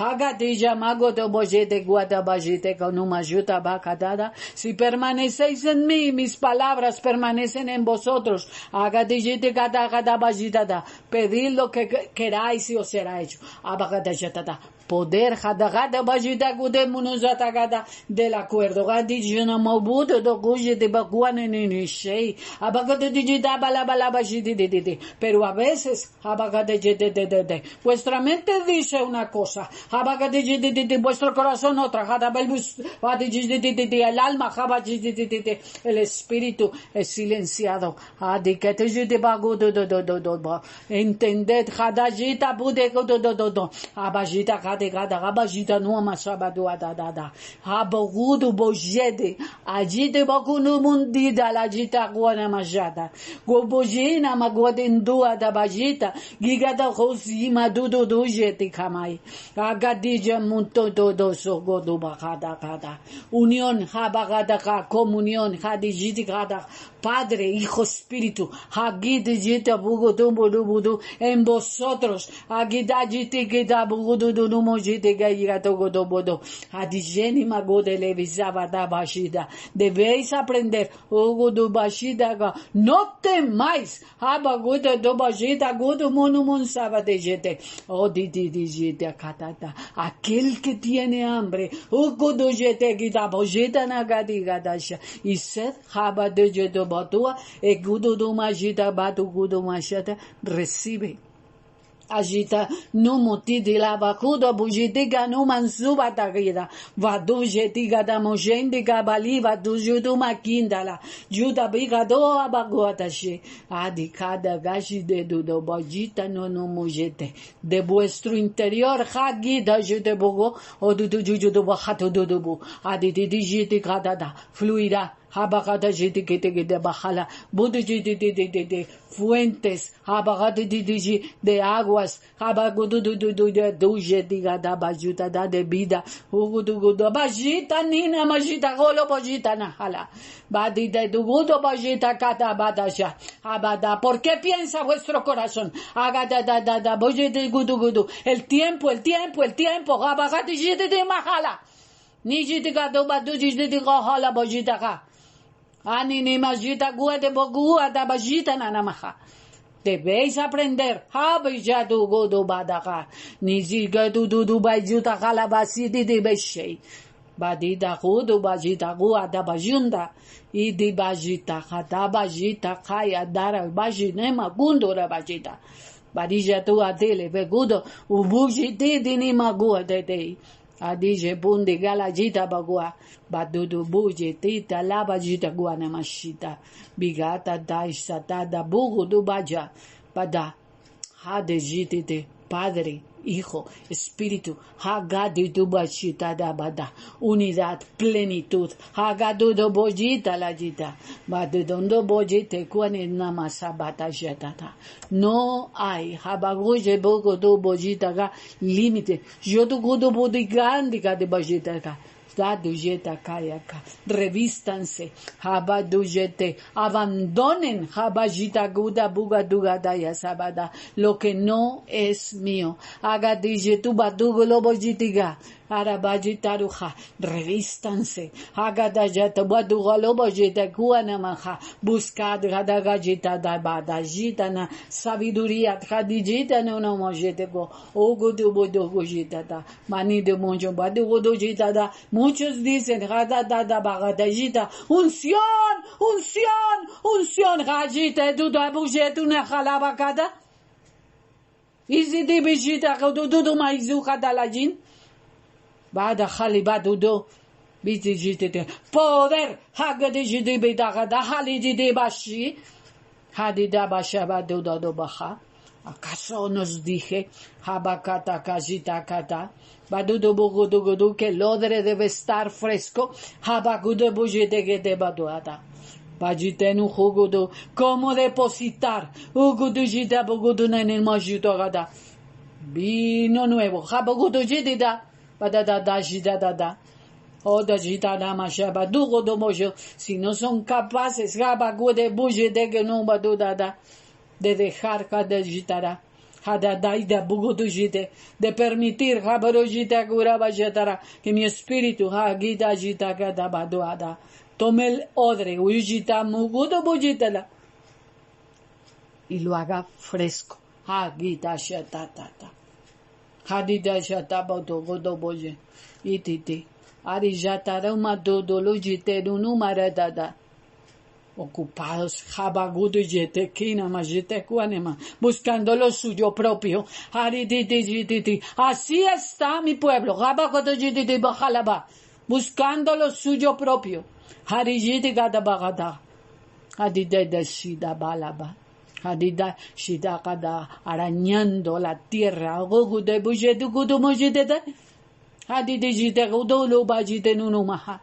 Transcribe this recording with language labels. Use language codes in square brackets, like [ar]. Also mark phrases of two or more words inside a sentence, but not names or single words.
[es] Si permanecéis en mí, mis palabras permanecen en vosotros. Pedid lo que queráis y os será hecho. poder hadagada bajita gude munuzata gada del acuerdo gadi jena mabudo do guje de baguane ni shei abagade digita bala bala bajidi de pero a veces abagade de vuestra mente dice una cosa abagade de vuestro corazón otra hadabelbus de el alma habajidi el espíritu es silenciado adikete de bagudo do entended hadajita bude do abajita gada abajita no masabado da abogudo bojede ajide bakunu mundida la jita guana majada gobojina magodendua da bajita gigada rosima do jete kamai agadija munto do sogodo bakada unión habagada comunión hadijiti gada Padre, Hijo, Espíritu, Hagidijita bugudu en vosotros, Hagidajiti gida bugudu numojite gayigato godobodo, Hadijeni magode levisaba da bashida. Debéis aprender, Ugudu bashida, no temáis, Habaguda do bashida, Gudu munumun sabadejete, O didijite katata, aquel que tiene hambre, Ugudu jete gida bojita nagadigadasha, y sed habadejedo batua e gudo do magita batu gudo machata recibe agita no moti de la bacuda bujitiga no mansuba tagida vadu jetiga da mojende gabali vadu judo makindala juda bigado abaguata she adicada gashi de do bajita no mojete de vuestro interior hagida jude bogo o do judo bahato do bu aditi digitica da fluirá Habagada jiti de bajala, budu de fuentes, habagada de aguas, habagudu de duje diga da bajuta da de vida, ugudu bajita nina majita golo bajita na hala, badida dugudo bajita kata badasha, abada, ¿por qué piensa vuestro corazón? Agada da bojete gudu, el tiempo, habagada jiti de mahala, ni jiti gado badu jiti de hala bajita ka. Ani ni majita gua de bogua da bajita nanamaha. Debéis aprender. Habija du godo badaka. Ni ziga du bajuta kalabasi de beshei. Badida godo bajita gua da bajunda. I di bajita kata bajita kaya dara bajinema gundora bajita. Badija tu adele begudo. Ubujiti dini magua de dei. Adije bundi galajita bagua badudu buje tita lava jita guana mashita bigata da istata da bugu du baja bada hade jitite Padre, Hijo, Espíritu, hagadu du bachita da bada unidad, plenitud, hagadu do bojita la jita badudondo bojite kuane namasa bata jetata no hay habaguje bogo do bojita ga límite yo do gudo bodigandika de bojita ga Dadujeta kayaka, revístanse, habadujete, abandonen, habajita guda buga duga daya sabada, lo que no es mío. Agadijetu badugo lobo jitiga, arabajitaruja, revístanse, agadajata badugo lobo jita guanamaja, buscad gadagajita da badajita na sabiduría, hadijita no no mojete go, ogudu bodogo jita da, mani de monjo badugo do jita da. Muchos dicen, bagadajita, unción, gajita, duda bujet una jalabacada. Y si te bijita, dudu maizuka dalajin, bada jalibadudo, bitijite, poder, hagadijide bedagada, halidide bashi, hadida bashaba duda do baja. ¿Acaso nos dije, habakata kajita kata? Badudo bugudugudu que el odre debe estar fresco. Habagudo bujete de baduada. Bajitenu jugudu. ¿Cómo depositar? Ugudu jita bugudu en el majito gada. Vino nuevo. Habagudu jitida. Badada jita dada. Oda jita dama shaba. Dugo do mojo. Si no son capaces, habagude bujete que no badudada. De dejar cada jitara. Hadadaida bugudujite, de permitir habarojita gurabajatara, que mi espíritu hagita jita gadabaduada. Tome el odre, ujita mugudo bujitala, y lo haga fresco. Hagita shatatata. Hadida Shataba Dogodoboje. Ititi. Arijatara Madodolo Jiterunu Maradada. Ocupados, Jabagudo y Yetequina, Majitecuanema, buscando lo suyo propio. Así está mi pueblo, Jabagudo Yititi Bajalaba, buscando lo suyo propio. Harijiti Gadabagada, Hadida Shida Balaba, Hadida Shida Gada, arañando la tierra, Gogude Bujetu Gudumojitete, Hadidijite Gudulu Bajitenunumaha.